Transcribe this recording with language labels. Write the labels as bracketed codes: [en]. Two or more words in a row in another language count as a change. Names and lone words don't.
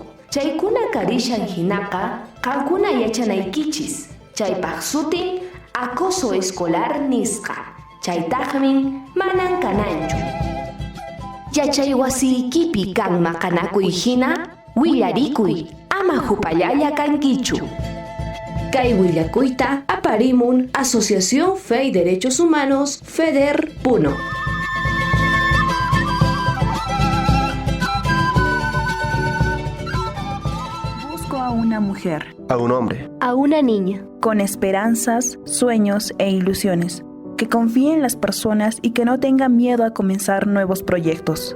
[qu] Chaykuna karishan hinaqa, qankuna yachanaykichis, chaypaq sutin [es] acoso escolar [qu] nisqa, chaytaqmin manan kananchu. Yachay wasiykipi kan maqanakuy hina, willarikuy, ama hupallalla kankichu. Kay willakuyta aparimun Asociación Fe y Derechos Humanos FEDER Puno. [es] Busco a una mujer, A un hombre. A una niña. con esperanzas, sueños e ilusiones, que confíe en las personas y que no tenga miedo a comenzar nuevos proyectos.